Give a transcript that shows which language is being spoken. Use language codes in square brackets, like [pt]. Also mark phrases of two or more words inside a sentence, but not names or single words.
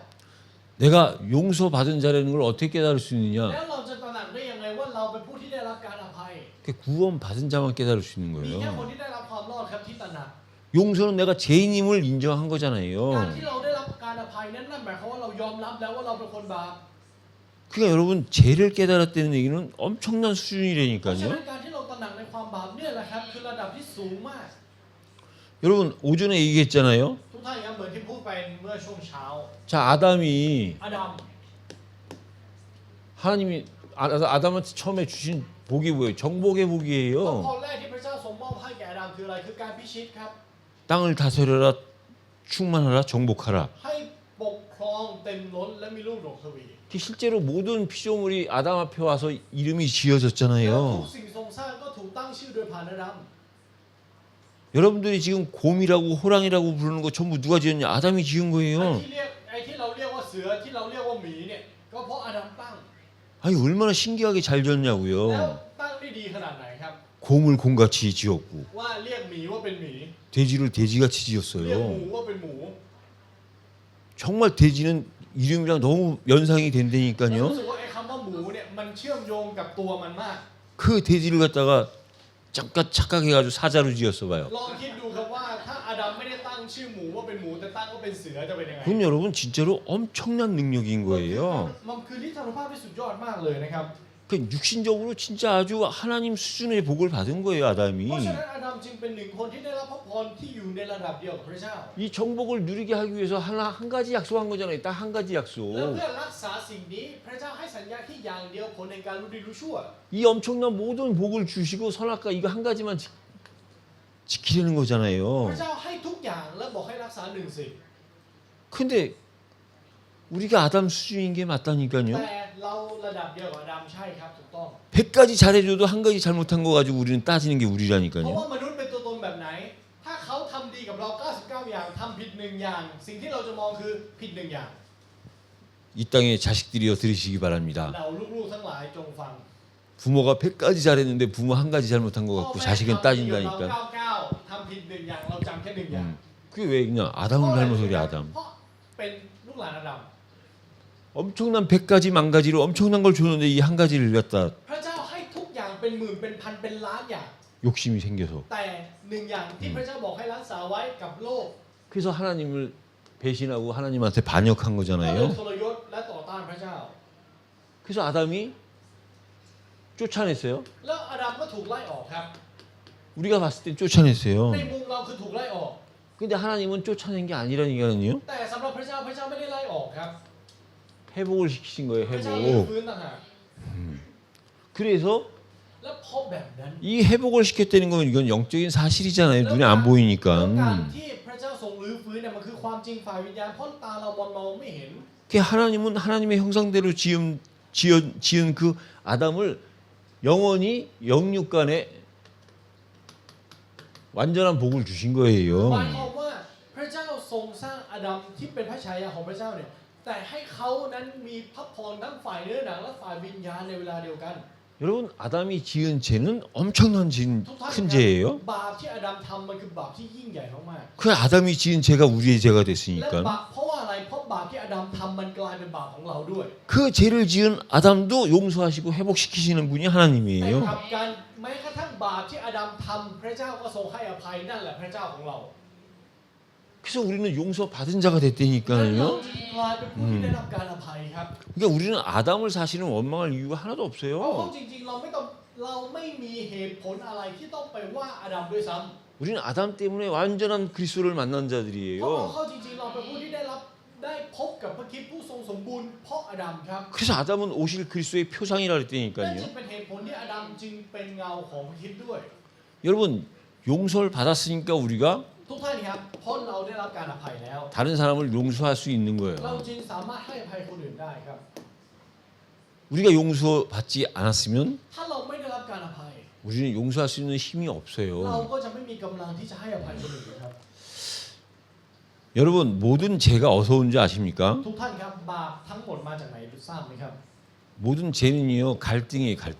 [ko] 내가 용서받은 자라는 걸 어떻게 깨달을 수 [th] แล้ [ko] 있느냐? [th] วเราจะตระหนักได้ยังไงว่าเราเป็นผู้ที่ได้รับการอภัย [ko] 그 구원받은 자만 깨달을 수 있는 [th] มีแค่คน [ko] 거예요. [th] ที่ได้รับความรอดครับที่ตระหนัก [ko] 용서는 내가 죄인임을 인정한 [th] การ [ko] 거잖아요. [th] ที่เราได้รับการอภัยนั้นหมายความว่าเรายอมรับแล้วว่าเราเป็นคนบาป [ko] 그러니까 여러분 죄를 깨달았다는 얘기는 엄청난 [th] เพราะฉะ [ko] 수준이라니까요. [th] นั้นการที่เราตระหนักในความบาปเนี่ยแหละครับคือระดับที่สูงมาก [ko] 여러분 오전에 얘기했잖아요. [th] ทุกท่านครับเหมือนที่พูดไปเมื่อช่วงเช้า [ko] 자 아담이 [th] อาดัม [ko] 하나님이 아담한테 처음에 주신 복이 뭐예요? 정복의 [th] พ [ko] 복이에요. [th] รแรกที่พระเจ้าทรงมอบให้แก่อาดัมคืออะไรคือการพิชิตครับ [ko] 땅을 다스려라, 충만하라, 정복하라. [th] ให้ปกครองเต็มล้นและมีลูกหลงทวี [ko] 실제로 모든 피조물이 아담 앞에 와서 이름이 [th] แล้วทุก [ko] 지어졌잖아요. [th] สิ่งทรงสร้างก็ถูกตั้งชื่อโดยผ่านอาดัม [ko] 여러분들이 지금 곰이라고 호랑이라고 부르는 거 전부 누가 지었냐? 아담이 지은 [th] ไอ้ [ko] 거예요. [th] ที่เราเรียกว่าเสือที่เราเรียกว่าหมีเนี่ยก็เพราะอาดัมตั้ง [ko] 아니 얼마나 신기하게 잘 [th] แล้ว [ko] 지었냐고요. [th] ตั้งได้ดีขนาดไหนครับ [ko] 곰을 곰같이 지었고 [th] ว่าเรียกหมีว่าเป็นหมี [ko] 돼지를 돼지같이 [th] เรียกหมู [ko] 지었어요. [th] ว่าเป็นหมู [ko] 정말 돼지는 이름이랑 너무 연상이 [th] แล้วรู้ [ko] 된다니까요. [th] สึกว่าไอ้คำว่าหมูเนี่ยมันเชื่อมโยงกับตัวมันมาก [ko] 그 돼지를 갖다가 잠깐 착각해가지고 사자로 지었어 봐요. [th] ลองคิดดูครับว่าถ้าอาดัมไม่ได้ตั้งชื่อหมูว่าเป็นหมูแต่ตั้งว่าเป็นเสือจะเป็นยังไง [ko] 그건 여러분 진짜로 엄청난 능력인 거예요. [th] มันคือที่ทานุภาพที่สุดยอดมากเลยนะครับ [ko] 그 육신적으로 진짜 아주 하나님 수준의 복을 받은 거예요, [th] เพราะ [ko] 아담이. [th] ฉะนั้นอาดัมจึงเป็นหนึ่งคนที่ได้รับพระพรที่อยู่ในระดับเดียวกับพระเจ้า [ko] 이 정복을 누리게 하기 위해서 한 가지 약속한 거잖아요. 딱 한 가지 [th] และ [ko] 약속. [th] เพื่อรักษาสิ่งนี้พระเจ้าให้สัญญาที่อย่างเดียวผลในการรู้ดีรู้ชั่ว [ko] 이 엄청난 모든 복을 주시고 선악과 이거 한 가지만 지키려는 [th] พ [ko] 거잖아요. [th] ระเจ้าให้ทุกอย่างและบอกให้รักษาหนึ่งสิ่ง [ko] 근데 우리가 아담 수준인 게 [th] แต่ [ko] 맞다니까요. [th] เราระดับเดียวกับอาดัมใช่ครับถูกต้อง [ko] 100가지 잘해줘도 한 가지 잘못한 거 가지고 우리는 따지는 게 [th] เพราะ [ko] 우리라니까요. [th] ว่ามนุษย์เป็นตัวตนแบบไหน ถ้าเขาทำดีกับเรา 99 อย่างทำผิดหนึ่งอย่าง สิ่งที่เราจะมองคือผิดหนึ่งอย่าง [ko] 이 땅의 자식들이여 들으시기 바랍니다. [th] เราลูกๆทั้งหลายจงฟัง [ko] 부모가 100가지 잘했는데 부모 한 가지 잘못한 거 [th] พ่อ [ko] 갖고 [th] แม่ [ko] 자식은 [th] ทำดีกับเรา [ko] 따진다니까. [th] 99ทำผิดหนึ่งอย่างเราจำแค่หนึ่งอย่าง [ko] 그게 왜 그냥 아담을 닮아서 그래 아담. [th] เพราะเป็นลูกหลานอาดัม [ko] 엄청난 100가지 만 가지로 엄청난 걸 줬는데 이 한 가지를 갖다 [th] พระเจ้าให้ทุกอย่างเป็นหมื่นเป็นพันเป็นล้านอย่าง [ko] 욕심이 생겨서. [th] แต่หนึ่งอย่างที่พระเจ้าบอกให้รักษาไว้กับโลก [ko] 그래서 하나님을 배신하고 하나님한테 반역한 [th] ก็เลย [ko] 거잖아요. [th] ทรยศและต่อต้านพระเจ้า [ko] 그래서 아담이 쫓아냈어요. [th] แล้วอาดัมก็ถูกไล่ออกครับ [ko] 우리가 봤을 땐 쫓아냈어요. [th] ในมุมเราคือถูกไล่ออก [ko] 근데 하나님은 쫓아낸 게 아니라니까요. [th] แต่สำหรับพระเจ้าไม่ได้ไล่ออกครับ [ko] 회복을 시키신 거예요. [th] พระเจ้าลื้อ [ko] 회복. [th] ฟื้นต่างหาก [ko] 그래서 [th] แล้วเพราะแบบนั้น [ko] 이 회복을 시켰다는 건 이건 영적인 사실이잖아요. 눈에 안 [th] แล้วการ [ko] 보이니까. [th] ที่พระเจ้าทรงลื้อฟื้นเนี่ยมันคือความจริงฝ่ายวิญญาณเพราะตาเรามองไม่เห็น [ko] 그 하나님은 하나님의 형상대로 지은 그 아담을 영원히 영육간에 완전한 복을 주신 [th] หมาย [ko] 거예요. [th] ความว่าพระเจ้าทรงสร้างอาดัมที่เป็นพระฉายาของพระเจ้าเนี่ยแต่ให้เขานั้นมีพระพรทั้งฝ่ายเนื้อหนังและฝ่ายวิญญาณในเวลาเดียวกัน [ko] 여러분 아담이 지은 죄는 엄청난 [th] ทุกท่าน [ko] 큰 죄예요. [th] บาปที่อาดัมทำมันคือบาปที่ยิ่งใหญ่มาก [ko] 그 아담이 지은 죄가 우리의 죄가 [th] ๆและ [ko] 됐으니까 [th] บาปเพราะว่าอะไรเพราะบาปที่อาดัมทำมันกลายเป็นบาปของเราด้วย [ko] 그 죄를 지은 아담도 용서하시고 회복시키시는 분이 [th] แต่ [ko] 하나님이에요. [th] กับการแม้กระทั่งบาปที่อาดัมทำพระเจ้าก็ทรงให้อภัยนั่นแหละพระเจ้าของเรา [ko] 그래서 우리는 용서받은 자가 [th] และเรา [ko] 됐다니까요. [th] จึงกลายเป็นผู้ที่ได้รับการอภัยครับ [ko] 그러니까 우리는 아담을 사실은 원망할 이유가 하나도 [th] เพราะ [ko] 없어요. [th] จริงๆเราไม่มีเหตุผลอะไรที่ต้องไปว่าอาดัมด้วยซ้ำ [ko] 우리는 아담 때문에 완전한 그리스도를 만난 [th] เพราะเรา [ko] 자들이에요. [th] เข้าจริงๆเราเป็นผู้ที่ได้พบกับพระคริสต์ผู้ทรงสมบูรณ์เพราะอาดัมครับ [ko] 그래서 아담은 오실 그리스도의 표상이라 [th] นั่นจึ [ko] 그랬다니까요. [th] งเป็นเหตุผลที่อาดัมจึงเป็นเงาของพระคริสต์ด้วย [ko] 여러분 용서를 받았으니까 우리가 [th] ทุกท่านครับเพราะเราได้รับการอภัยแล้ว [ko] 다른 사람을 용서할 수 있는 [th] เรา [ko] 거예요. [th] จึงสามารถให้อภัยคนอื่นได้ครับ [ko] 우리가 용서받지 않았으면 [th] ถ้าเราไม่ได้รับการอภัย [ko] 우리는 용서할 수 있는 힘이 [th] เรา [ko] 없어요. [th] ก็จะไม่มีกำลังที่จะให้อภัยคนอื่นครับ [ko] 여러분 모든 죄가 어디서 온지 아십니까? [th] ทุกท่านครับบาปทั้งหมดมาจากไหนทราบไหมครับ [ko] 모든 죄는요 갈등이에요 갈등.